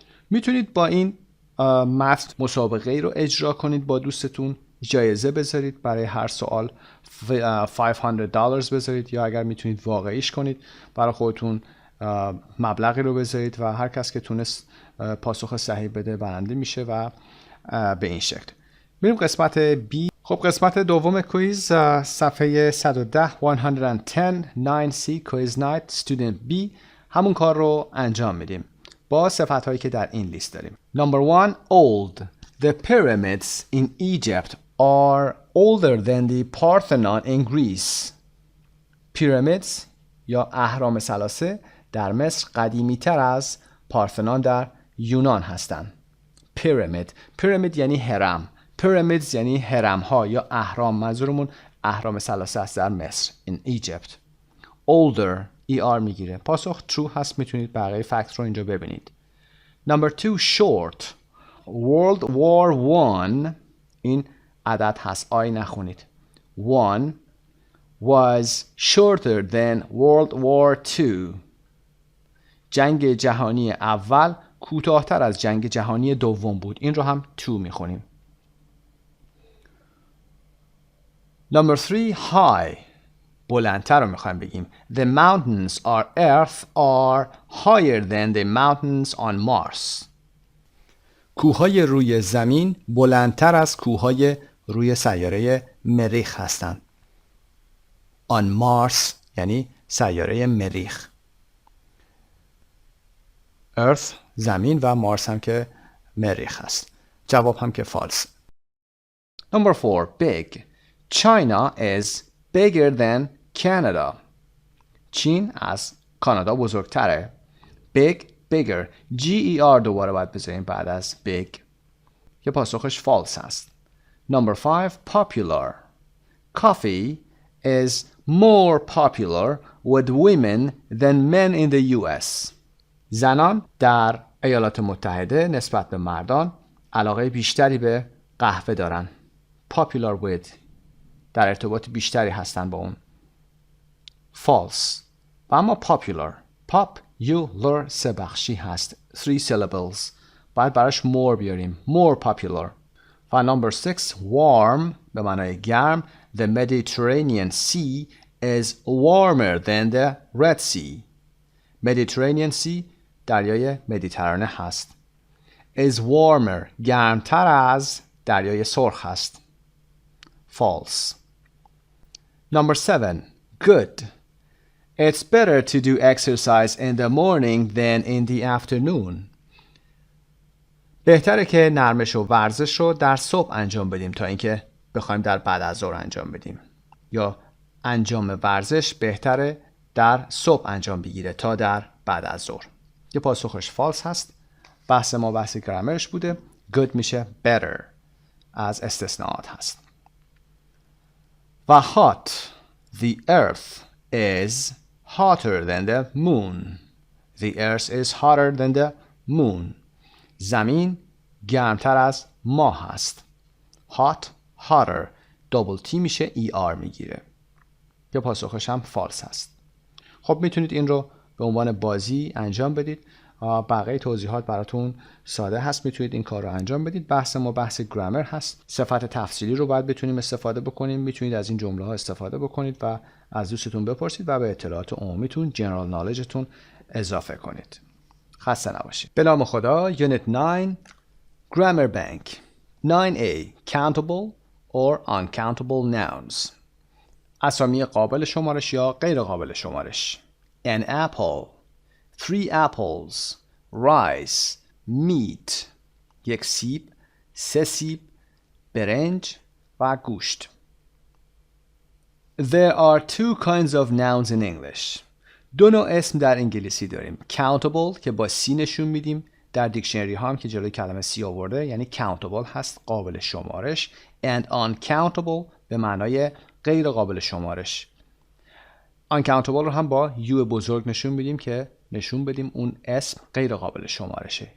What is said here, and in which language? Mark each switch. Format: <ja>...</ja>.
<fa>میتونید با این متن مسابقه ای رو اجرا کنید با دوستتون، جایزه بذارید، برای هر سوال $500 بذارید، یا اگر میتونید واقعیش کنید برای خودتون مبلغی رو بذارید و هر کس که تونست پاسخ صحیح بده برنده میشه و به این شکل. میریم قسمت B. خب قسمت دوم کویز، صفحه 110 110 9C کویز نایت student B، همون کار رو انجام میدیم با صفت‌هایی که در این لیست داریم.</fa> <en>Number 1 old. The pyramids in Egypt are older than the Parthenon in Greece.</en> <fa>Pyramids یا اهرام ثلاثه در مصر قدیمی تر از پارثنون در یونان هستند. پیرامید یعنی هرم. pyramids یعنی هرم ها یا اهرام، منظورمون اهرام ثلاثه است در مصر.</fa> <en>In Egypt. Older ER میگیره.</en> <fa>پاسخ true هست، میتونید بقیه فکت رو اینجا ببینید.</fa> <en>Number 2 short.</en> <fa>World War I، این عدد هست، آی نخونید.</fa> <en>One was shorter than World War II.</en> <fa>جنگ جهانی اول کوتاه‌تر از جنگ جهانی دوم بود. این رو هم تو میخونیم.</fa> <en>Number 3 high.</en> <fa>بلندتر رو میخوایم بگیم.</fa> <en>The mountains on Earth are higher than the mountains on Mars.</en> <fa>کوههای روی زمین بلندتر از کوههای روی سیاره مریخ هستند. On Mars یعنی سیاره مریخ. Earth زمین و مارس هم که مریخ هست. جواب هم که false.</fa> <en>Number 4 big. China is bigger than Canada.</en> <fa>چین از کانادا بزرگتره.</fa> <en>Big, bigger.</en> <fa>G-E-R دوباره باید بذاریم بعد از big. که پاسخش false هست.</fa> <en>Number 5 popular. Coffee is more popular with women than men in the US.</en> <fa>زنان در ایالات متحده نسبت به مردان علاقه بیشتری به قهوه دارن. Popular with در ارتباط بیشتری هستن با اون.</fa> <en>False.</en> <fa>و اما popular سه بخشی هست.</fa> <en>3 syllables.</en> <fa>باید براش more بیاریم.</fa> <en>More popular.</en> <fa>و number 6 warm به معنای گرم.</fa> <en>The Mediterranean Sea is warmer than the Red Sea.</en> <fa>Mediterranean Sea دریای مدیترانه هست. Is warmer گرمتر از دریای سرخ هست.</fa> <en>False. Number 7 good. It's better to do exercise in the morning than in the afternoon.</en> <fa>بهتره که نرمش و ورزش رو در صبح انجام بدیم تا اینکه بخوایم در بعد از ظهر انجام بدیم، یا انجام ورزش بهتره در صبح انجام بگیره تا در بعد از ظهر. یه پاسخش فالس هست. بحث ما بحث گرامرش بوده. good میشه better، از استثناءات هست. و hot.</fa> <en>The earth is hotter than the moon. The earth is hotter than the moon.</en> <fa>زمین گرمتر از ماه هست. hot, hotter.</fa> <en>double t میشه er میگیره.</en> <fa>یه پاسخش هم فالس هست. خب میتونید این رو به عنوان بازی انجام بدید. بقیه توضیحات براتون ساده هست، میتونید این کار رو انجام بدید. بحث ما بحث گرامر هست. صفت تفصیلی رو باید بتونیم استفاده بکنیم. میتونید از این جمله ها استفاده بکنید و از دوستتون بپرسید و به اطلاعات عمومیتون جنرال نالجتون اضافه کنید. خسته نباشید. به نام خدا.</fa> <en>Unit 9 Grammar Bank. 9A Countable or uncountable nouns.</en> <fa>اسامی قابل شمارش یا غیر قابل شمارش.</fa> <en>An apple. 3 apples. Rice. Meat.</en> <fa>یک سیب. 3 سیب. برنج و گوشت.</fa> <en>There are 2 kinds of nouns in English.</en> <fa>2 نوع اسم در انگلیسی داریم. Countable که با سی نشون میدیم. در دیکشنری ها هم که جلوی کلمه سی آورده یعنی countable هست، قابل شمارش.</fa> <en>And uncountable به معنای غیر قابل شمارش.</en> <fa>uncountable رو هم با یو بزرگ نشون میدیم که نشون بدیم اون اسم غیر قابل شمارشه.</fa>